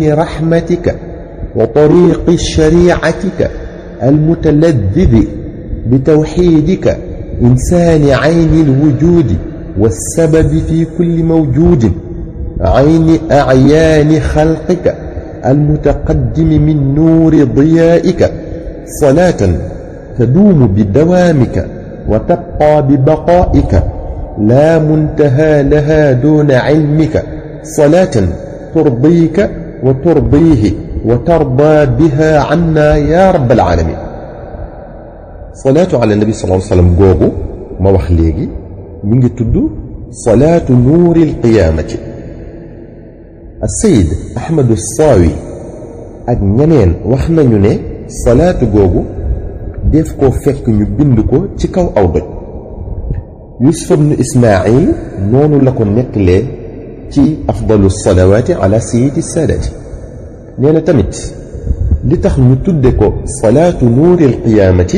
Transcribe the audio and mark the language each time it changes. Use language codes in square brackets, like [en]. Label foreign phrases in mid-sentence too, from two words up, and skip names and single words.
[ar] رحمتك وطريق شريعتك المتلذذ بتوحيدك إنسان عين الوجود والسبب في كل موجود عين أعيان خلقك المتقدم من نور ضيائك صلاة تدوم بدوامك وتبقى ببقائك لا منتهى لها دون علمك صلاة ترضيك وترضيه وترضى بها عنا يا رب العالمين صلاة على النبي صلى الله عليه وسلم [wo] jooju ma wax léegi mi ngi tudd [ar] صلاة نور القيامة السيد أحمد [wo] الصاوي ak ñeneen wax nañu ne salaatu googu def ko fekk ñu bind ko ci kaw aw doj Yusuf ibn Ismaïl noonu la ko nettalee ci [ar] أفضل الصلوات على سيد السادات [wo] nee na tamit li tax ñu tudde ko [ar] صلاة نور القيامة